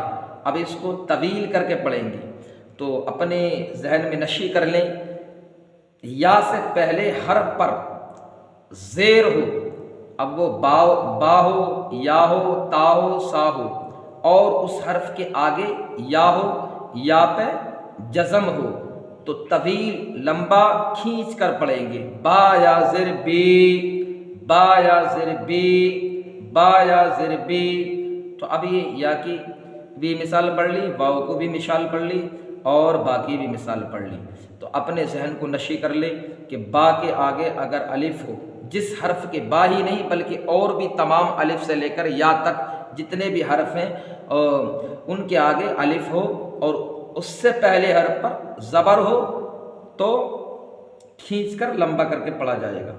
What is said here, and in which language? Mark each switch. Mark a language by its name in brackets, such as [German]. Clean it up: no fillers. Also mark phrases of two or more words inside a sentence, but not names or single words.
[Urdu] اب اس کو طویل کر کے پڑھیں گے، تو اپنے ذہن میں نشی کر لیں، یا سے پہلے حرف پر زیر ہو، اب وہ با ہو، یا ہو، تا ہو، سا ہو، اور اس حرف کے آگے یا ہو، یا پہ جزم ہو، تو طویل لمبا کھینچ کر پڑھیں گے۔ با یا زر بی، با یا زر بی، با یا زر بی۔ تو اب یہ یا کی بھی مثال پڑھ لی، واؤ کو بھی مثال پڑھ لی، اور با کی بھی مثال پڑھ لی۔ تو اپنے ذہن کو نشی کر لے کہ با کے آگے اگر الف ہو، جس حرف کے با ہی نہیں بلکہ اور بھی تمام الف سے لے کر یا تک جتنے بھی حرف ہیں ان کے آگے الف ہو اور اس سے پہلے حرف پر زبر ہو تو کھینچ کر لمبا کر کے پڑھا جائے گا۔